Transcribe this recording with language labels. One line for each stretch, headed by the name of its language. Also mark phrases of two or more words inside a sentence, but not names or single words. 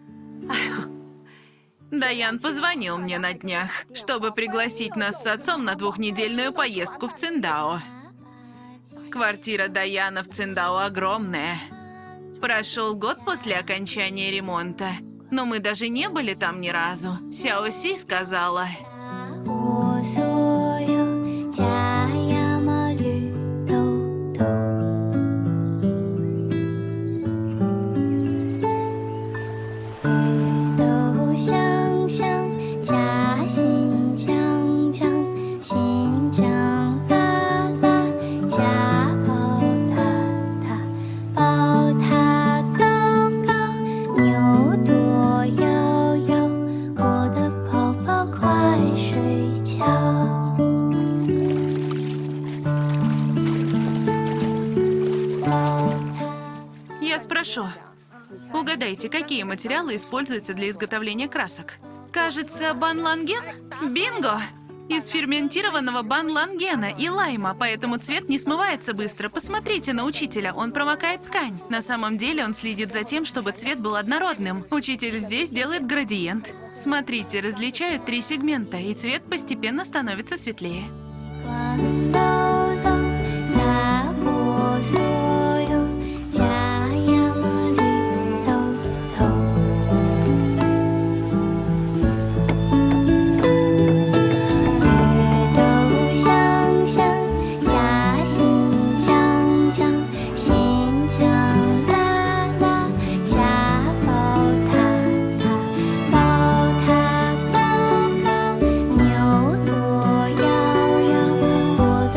Russian: Даян позвонил мне на днях, чтобы пригласить нас с отцом на 2-недельную поездку в Циндао. Квартира Даяна в Циндао огромная. Прошел год после окончания ремонта, но мы даже не были там ни разу. Сяо Си сказала:
Chinese: 我所有家呀嘛绿豆豆，绿豆香香，夹心酱酱，心酱辣辣，夹宝塔塔，宝塔高高，牛多摇摇，我的宝宝快睡觉。
Russian: Я спрошу. Угадайте, какие материалы используются для изготовления красок? Кажется, банланген? Бинго! Из ферментированного банлангена и лайма, поэтому цвет не смывается быстро. Посмотрите на учителя, он промокает ткань. На самом деле он следит за тем, чтобы цвет был однородным. Учитель здесь делает градиент. Смотрите, различают 3 сегмента, и цвет постепенно становится светлее.
Chinese: 关漏洞，打破所有家呀嘛绿豆豆，绿豆香香，夹心酱酱，心酱辣辣，夹宝塔塔，宝塔高高，牛多摇摇。